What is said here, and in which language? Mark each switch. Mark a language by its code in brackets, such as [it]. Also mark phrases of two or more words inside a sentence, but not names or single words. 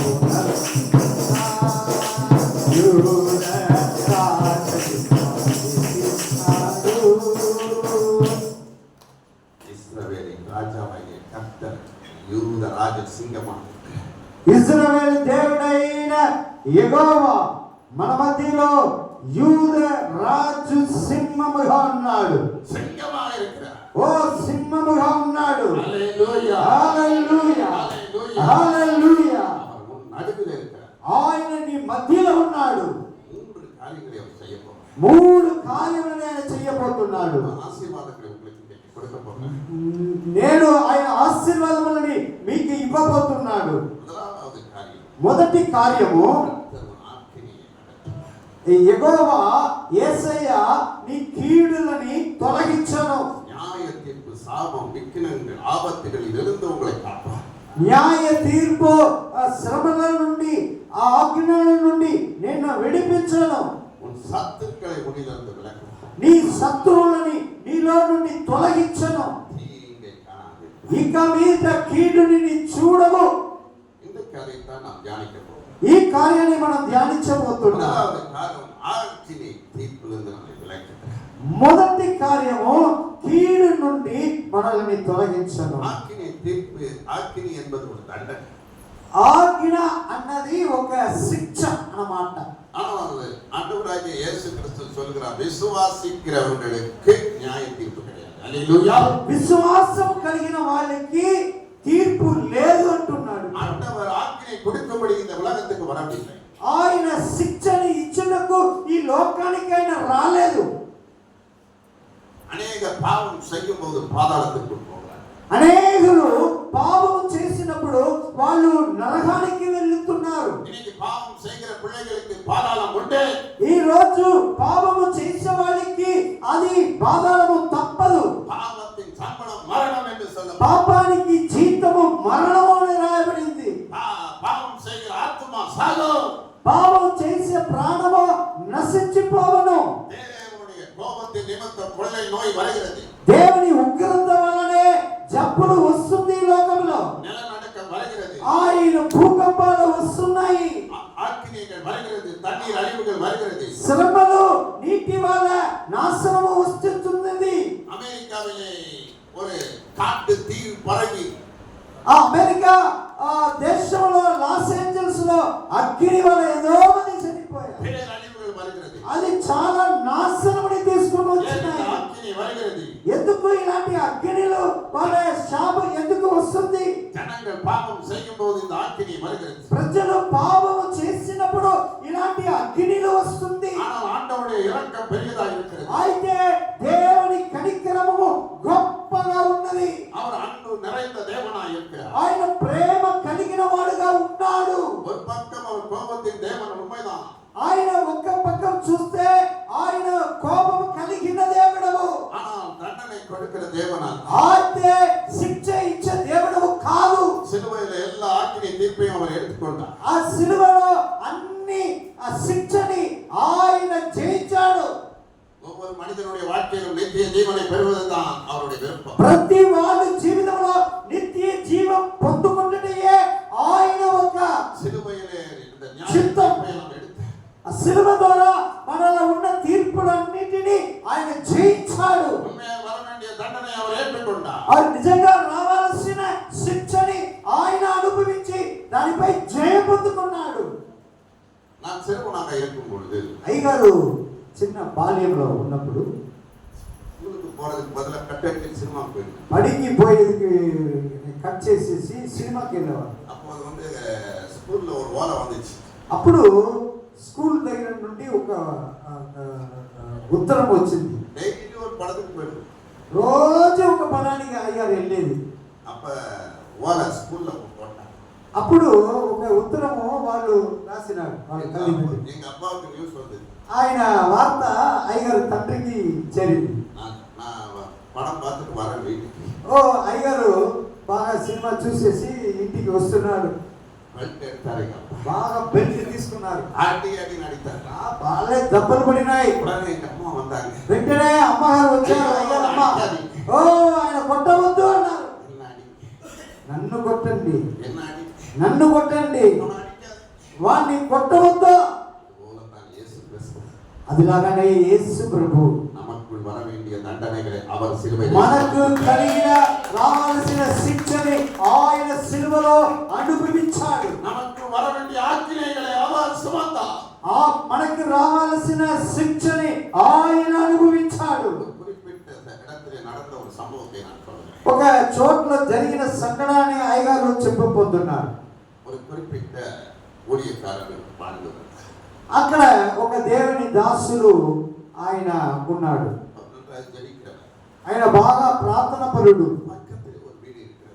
[te] యూద రాజసింహం [ta] இஸ்ரவேலின் ராஜாவாகிய கர்த்தர் யூத ராஜ సింగமாக [te] ఇశ్రాయేలు దేవుడైన యెహోవా మన మధ్యలో యూద రాజు సింహముగా ఉన్నాడు. [ta] సింగமாக இருக்கிறார். [te] ఓ సింహముగా ఉన్నాడు. హల్లెలూయా హల్లెలూయా హల్లెలూయా హల్లెలూయా. [ta] அவர் உன் நடுவில் இருக்கிறார். [te] ఆయన నీ మధ్యలో ఉన్నాడు. [ta] 3 காரியங்களை அவர் செய்ய போகிறார். [te] 3 కార్యములను ఆయన చేయబోతున్నాడు. [ta] ஆசீர்வாதங்களை உங்களுக்கு இன்னைக்கு கொடுக்க போகிறார். [te] నేను ఆయన ఆశీర్వాదములని మీకు ఇవ్వబోతున్నాడు. [ta] முதலாவது காரியம், [te] మొదటి కార్యము, [ta] கர்த்தர் உன் ஆக்கினையை அகற்றும். [te] యెహోవా యేసయ్య నీ కీడులని తొలగించను. [ta] நியாய தீர்ப்பு, சாபம், விக்கினங்கள், ஆபத்துகளில் இருந்து உங்களை காப்பார். [te] న్యాయ తీర్పు, ఆ శ్రమల నుండి ఆ ఆజ్ఞల నుండి నిన్ను విడిపించను. [ta] உன் சத்துக்களை உன்னிலிருந்து விலக்குவார். [te] నీ శత్రువులని నీలో నుండి తొలగించను. [ta] தீங்கை காணாது. [te] ఇక మీద కీడుని నీ చూడవు. [ta] இன்றைக்கு அதைத்தான் நாம் தியானிக்க போகிறோம். [te] ఈ కార్యాన్ని మనం ధ్యానించబోతున్నాం. [ta] முதலாவது காரணம், ஆக்கினை தீர்ப்பிலிருந்து நம்மை விலக்குகிறார். [te] మొదటి కార్యము కీడు నుండి మనల్ని తొలగించను. [ta] ஆக்கினை தீர்ப்பு, ஆக்கினை என்பது ஒரு தண்டனை. [te] ఆజ్ఞ అన్నది ఒక శిక్ష అన్నమాట. [ta] ஆனால் ஆண்டவராகிய இயேசு கிறிஸ்து சொல்கிறார், விசுவாசிக்கிறவர்களுக்கு நியாய தீர்ப்பு கிடையாது. அல்லேலூயா. [te] విశ్వాసం కలిగిన వాళ్ళకి తీర్పు లేదు అంటున్నాడు. [ta] ஆண்டவர் ஆக்கினை கொடுக்கும்படி இந்த உலகத்துக்கு வரவில்லை. [te] ఆయన శిక్షని ఇచ్చుటకు ఈ లోకానికి ఆయన రాలేదు. [ta] அநேக பாவம் செய்யும் போது பாதாளத்துக்கு போகிறார். [te] అనేకులు పాపం చేసినప్పుడు వాళ్ళు నరకానికి వెళ్తున్నారు. [ta] இன்னைக்கு பாவம் செய்கிற பிள்ளைகளுக்கு பாதாளம் உண்டு. [te] ఈ రోజు పాపము చేసే వాళ్ళకి అది పాదాలము తప్పదు. [ta] பாவத்தின் சம்பளம் மரணம் என்று சொல்லப்படும். [te] పాపానికి జీతము మరణము అని రాయబడింది. [ta] பாவம் செய்கிற ஆத்மா சாகும். [te] పాపం చేసే ప్రాణము నశించిపోవను. [ta] தேவனுடைய கோபத்தின் நிமித்தம் கொள்ளை நோய் வருகிறது. [te] దేవుని ఉగ్రత వలనే జబ్బులు వస్తుంది ఈ లోకంలో. [ta] நிலநடுக்கம் வருகிறது. [te] ఆయన భూకంపాలు వస్తున్నాయి. [ta] ஆக்கினிகள் வருகிறது. தண்ணீர் அழிவுகள் வருகிறது. [te] శ్రమలు నీటి వల్ల నాశనము వస్తున్నది. [ta] அமெரிக்காவிலே ஒரு காட்டு தீ பரவி [te] ఆ అమెరికా దేశంలో లాస్ ఏంజల్స్ లో అగ్ని వల్ల ఎంతో మంది చనిపోయారు. [ta] பேரழிவுகள் வருகிறது. [te] అది చాలా నాశనముని తీసుకొని వచ్చినాయి. [ta] ஆக்கினி வருகிறது. [te] ఎందుకు ఇలాంటి అగ్నిలు వాళ్ళ శాపం ఎందుకు వస్తుంది? [ta] ஜனங்கள் பாவம் செய்யும் போது இந்த ஆக்கினி வருகிறது. [te] ప్రజలు పాపము చేసినప్పుడు ఇలాంటి అగ్నిలు వస్తుంది. [ta] ஆனால் ஆண்டவருடைய இரக்கம் பெரியதா இருக்கிறது. [te] అయితే దేవుని కనికరము గొప్పగా ఉన్నది. [ta] அவர் அன்பு நிறைந்த தேவனாய் இருக்கிறார். [te] ఆయన ప్రేమ కలిగిన వాడుగా ఉన్నాడు. [ta] ஒரு பக்கம் அவர் கோபத்தின் தேவன் உண்மைதான். [te] ఆయన ఒక్క పక్కం చూస్తే ఆయన కోపము కలిగిన దేవుడవు. [ta] ஆனால் தண்டனை கொடுக்கிற தேவனா. [te] అయితే శిక్ష ఇచ్చే దేవుడవు కాదు. [ta] சிலுவையில எல்லா ஆக்கினி தீர்ப்பையும் அவர் எடுத்துக்கொண்டார். [te] ఆ సిలువలో అన్ని ఆ శిక్షని ఆయన జయించాడు. [ta] ஒவ்வொரு மனிதனுடைய வாழ்க்கையிலும் நித்திய ஜீவனை பெறுவதுதான் அவருடைய விருப்பம். [te] ప్రతి వాళ్ళ జీవితంలో నిత్య జీవం పొందుకుంటేయే ఆయన ఒక [ta] சிலுவையிலே இந்த [te] చిత్తం. [ta] ஞானத்தை நாம் எடுத்து [te] ఆ సిలువ ద్వారా మనలో ఉన్న తీర్పులన్నిటినీ ఆయన జయించాడు. [ta] உண்மையாக வர வேண்டிய தண்டனை அவர் ஏற்றுக்கொண்டார். [te] అది నిజంగా రావాల్సిన శిక్షని ఆయన అనుభవించి దానిపై జయం పొందుకున్నాడు. [ta] நான் சிறுவனாக இருக்கும் பொழுது [te] అయ్యగారు చిన్న బాల్యంలో ఉన్నప్పుడు [ta] ஸ்கூலுக்கு போறதுக்கு பதிலா கட்டடிச்சு சினிமாவுக்கு போயிருந்தேன். [te] బడికి పోయేందుకు కట్ చేసేసి సినిమాకి వెళ్ళేవారు. [ta] அப்போ அது வந்து ஸ்கூல்ல ஒரு ஓலை வந்துச்சு. [te] అప్పుడు స్కూల్ దగ్గర నుండి ఒక ఉత్తరం వచ్చింది. [ta] டெய்லி ஒரு படத்துக்கு போயிடுது. [te] రోజు ఒక పదానికి అయ్యారు వెళ్ళేది. [ta] அப்ப ஓலை ஸ்கூல்ல போட்டாங்க. [te] అప్పుడు ఒక ఉత్తరము వాళ్ళు రాసినారు. వాళ్ళ తల్లిదండ్రులు. [ta] எங்க அப்பாவுக்கு நியூஸ் வந்தது. [te] ఆయన వార్త అయ్యగారు తండ్రికి చేరింది. [ta] நான் படம் பார்த்துட்டு வரேன் வீட்டுக்கு. [te] ఓ అయ్యగారు బాగా సినిమా చూసేసి ఇంటికి వస్తున్నాడు. [ta] பெல்ட் எடுத்தாரு எங்க அப்பா. [te] బాగా బెల్ట్ తీసుకున్నారు. [ta] ஆட்டி ஆட்டி நடித்தார். [te] బాగా దెబ్బలు పడినాయి. [ta] உடனே எங்க அம்மா வந்தாங்க. [te] వెంటనే అమ్మగారు వచ్చారు. అయ్యగారు అమ్మ ఓ ఆయన కొట్టవద్దు అన్నారు. [ta] என்ன அடி? [te] నన్ను కొట్టండి, [ta] என்ன அடி? [te] నన్ను కొట్టండి, [ta] அவனை அடிக்காது. [te] వాడిని కొట్టవద్దు. [ta] போலத்தான் இயேசு கிறிஸ்து [te] అదిలాగానే యేసు ప్రభు [ta] நமக்குள் வர வேண்டிய தண்டனைகளை அவர் சிலுவையில் [te] మనకు కలిగిన రావాల్సిన శిక్షని ఆయన సిలువలో అనుభవించాడు. [ta] நமக்கு வர வேண்டிய ஆக்கினைகளை அவர் சுமந்தார். [te] మనకు రావాల్సిన శిక్షని ఆయన అనుభవించాడు. [ta] குறிப்பிட்ட இடத்திலே நடந்த ஒரு சம்பவத்தை நான் சொல்றேன். [te] ఒక చోట్ల జరిగిన సంఘటనని అయ్యగారు చెప్పబోతున్నారు. [ta] ஒரு குறிப்பிட்ட ஊழியக்காரர் வாழ்ந்து வந்தார். [te] అక్కడ ఒక దేవుని దాసులు ఆయన ఉన్నాడు. [ta] அவர் ஜெபிக்கிறவர். [te] ఆయన బాగా ప్రార్థన పరుడు. [ta] பக்கத்தில் ஒரு வீடு இருக்கிறது.